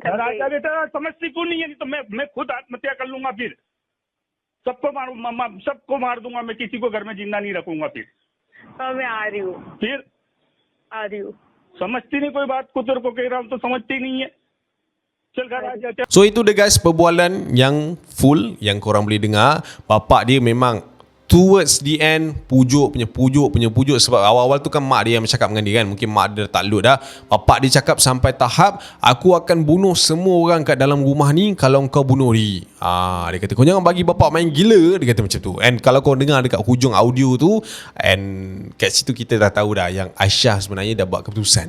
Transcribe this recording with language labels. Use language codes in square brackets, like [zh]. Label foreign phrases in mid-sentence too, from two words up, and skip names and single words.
[hi] घर आ जा बेटा। समझती क्यों नहीं है? तो मैं खुद आत्महत्या कर लूंगा, फिर सबको मार दूंगा मैं, किसी को घर में जिंदा नहीं रखूंगा फिर। हाँ, मैं आ रही हूँ, फिर आ रही हूँ। समझती नहीं कोई बात को, तेरे को कह रहा हूँ तो समझती नहीं है। चल घर आ जा। [ms] So itu dia guys, perbualan yang full yang korang boleh dengar. Bapak dia memang [en] towards the end [ms] pujuk. Sebab awal-awal tu kan mak dia yang bercakap dengan dia kan. Mungkin mak dia tak load dah. Bapak dia cakap sampai tahap, aku akan bunuh semua orang kat dalam rumah ni kalau kau bunuh diri. Dia kata kau jangan bagi bapak main gila. Dia kata macam tu. And kalau kau dengar dekat hujung audio tu, and kat situ kita dah tahu dah yang Aisyah sebenarnya dah buat keputusan.